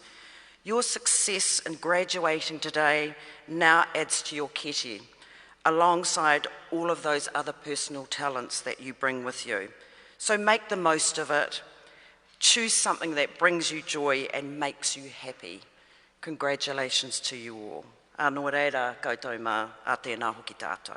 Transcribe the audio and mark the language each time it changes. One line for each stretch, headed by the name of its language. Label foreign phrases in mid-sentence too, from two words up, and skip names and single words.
English: Your success in graduating today now adds to your kete, alongside all of those other personal talents that you bring with you. So make the most of it. Choose something that brings you joy and makes you happy. Congratulations to you all.
Māori: Anō reira koutou mā, a tēnā hoki tātou.